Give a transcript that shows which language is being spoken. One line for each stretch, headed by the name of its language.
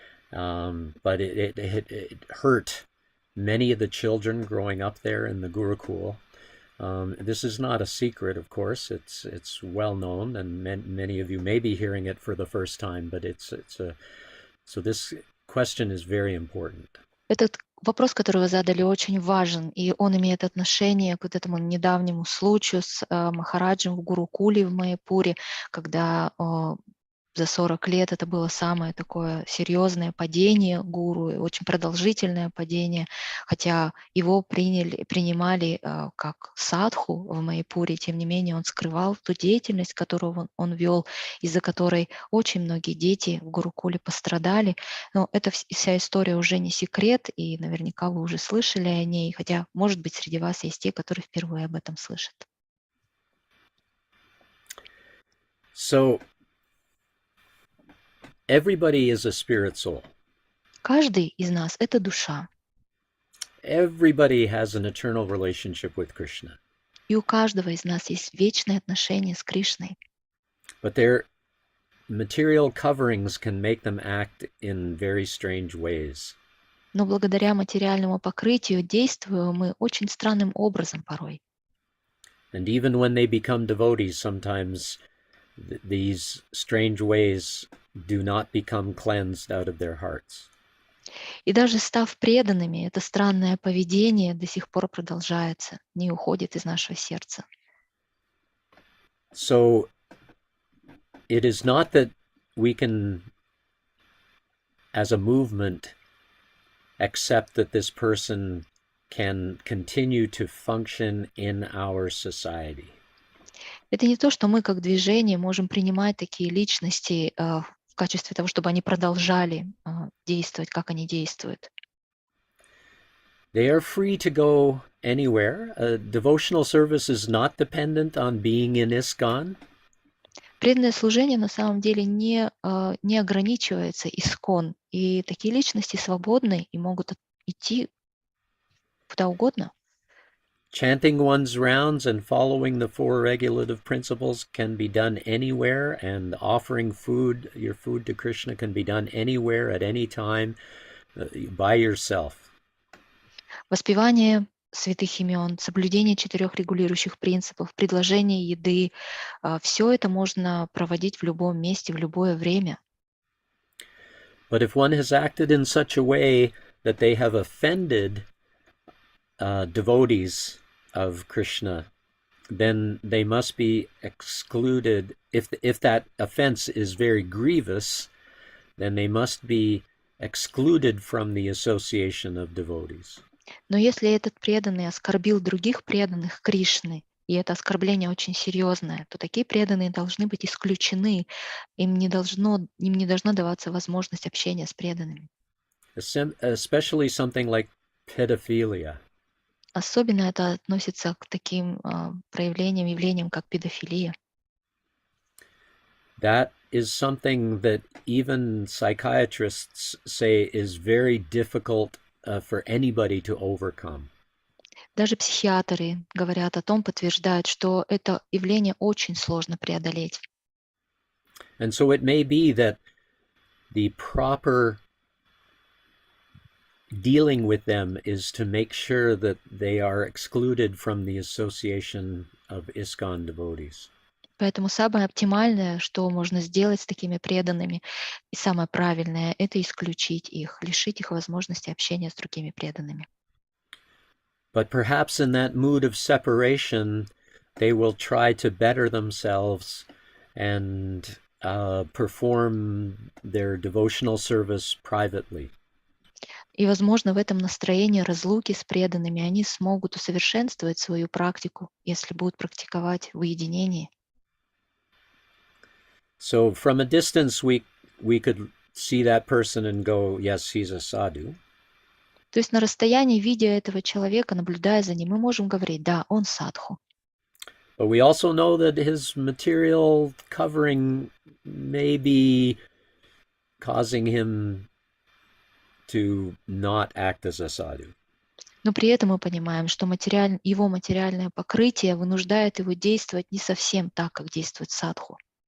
English: But it hurt many of the children growing up there in the Gurukul. This is not a secret, of course. It's well known, and many of you may be hearing it for the first time. But so this question is very important.
Russian: Этот вопрос, который вы задали, очень важен, и он имеет отношение к вот этому недавнему случаю с Махараджем в Гурукуле в Майяпуре, когда за 40 лет это было самое такое серьезное падение гуру, очень продолжительное падение, хотя его принимали как садху в Майяпуре, тем не менее он скрывал ту деятельность, которую он вел, из-за которой очень многие дети в Гурукуле пострадали. Но эта вся история уже не секрет, и наверняка вы уже слышали о ней, хотя, может быть, среди вас есть те, которые впервые об этом слышат.
English: So, everybody is a spirit soul.
Russian: Каждый из нас — это душа.
English: Everybody has an eternal relationship with Krishna.
Russian: И у каждого из нас есть вечные отношения с Кришной.
English: But their material coverings can make them act in very strange ways.
Russian: Но благодаря материальному покрытию действуем мы очень странным образом порой.
English: And even when they become devotees, sometimes these strange ways do not become cleansed out of their hearts.
Russian: И даже став преданными, это странное поведение до сих пор продолжается, не уходит из нашего сердца.
English: So it is not that we can, as a movement, accept that this person can continue to function in our society.
Russian: Это не то, что мы как движение можем принимать такие личности в качестве того, чтобы они продолжали действовать, как они действуют.
English: They are free to go anywhere. Devotional service is not dependent on being in ISKCON.
Russian: Преданное служение на самом деле не ограничивается ИСККОН, и такие личности свободны и могут идти куда угодно.
English: Chanting one's rounds and following the four regulative principles can be done anywhere, and offering your food to Krishna can be done anywhere, at any time, by yourself.
Russian: Воспевание святых имен, соблюдение 4 регулирующих принципов, предложение еды — все это можно проводить в любом месте, в любое время.
English: But if one has acted in such a way that they have offended devotees of Krishna, then they must be excluded. If that offense is very grievous, then they must be excluded from the association of devotees.
Russian: Но если этот преданный оскорбил других преданных Кришны, и это оскорбление очень серьезное, то такие преданные должны быть исключены, им не должна даваться возможность общения с преданными.
English: Especially something like pedophilia.
Russian: Особенно это относится к таким проявлениям, явлениям, как педофилия.
English: That is something that even psychiatrists say is very difficult for anybody to overcome.
Russian: Даже психиатры говорят о том, подтверждают, что это явление очень сложно преодолеть.
English: And so it may be that the proper dealing with them is to make sure that they are excluded from the association of ISKCON devotees.
Russian: Поэтому самое оптимальное, что можно сделать с такими преданными, и самое правильное, это исключить их, лишить их возможности общения с другими преданными.
English: But perhaps in that mood of separation, they will try to better themselves and perform their devotional service privately.
Russian: И, возможно, в этом настроении разлуки с преданными они смогут усовершенствовать свою практику, если будут практиковать в уединении.
English: So from a distance, we could see that person and go, yes, he's a sadhu.
Russian: То есть на расстоянии, видя этого человека, наблюдая за ним, мы можем говорить, да, он садху.
English: But we also know that his material covering may be causing him to not act as a sadhu.
Russian: Но при этом мы понимаем, что его материальное покрытие вынуждает его действовать не совсем так, как действует садху.